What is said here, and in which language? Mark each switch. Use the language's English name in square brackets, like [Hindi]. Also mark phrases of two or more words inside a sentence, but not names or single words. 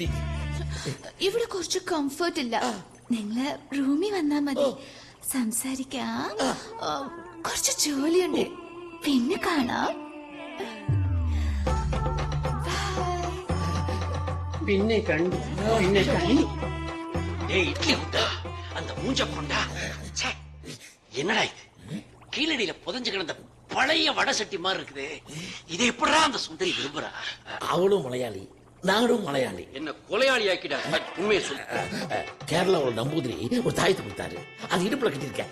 [Malayalam] ഇവിടെ കുറച്ച് കംഫർട്ട് ഇല്ല, നിങ്ങള് റൂമിൽ വന്നാ മതി. സംസാരിക്കാം. കുറച്ച് ജോലിയുണ്ട്, പിന്നെ കാണാം. പിന്നെ കണ്ടു, പിന്നെ കണ്ടു. ഇഡ്ലി ഉണ്ടാ, [Tamil] அந்த மூஞ்ச கொண்டா. என்னடா இது, கீழடியில புதஞ்சு கிடந்த பழைய வடை சட்டி மாதிரி இருக்குது. இதை எப்படா அந்த சுந்தரி விரும்புறா? அவளும் மலையாளி, நானும் மலையாளி. என்ன கொலையாளி ஆக்கிடா? உண்மையை சொல்லு. கேரளாவோட நம்பூதிரி ஒரு தாயத்தை கொடுத்தாரு, அது இடுப்புல கட்டிருக்கேன்.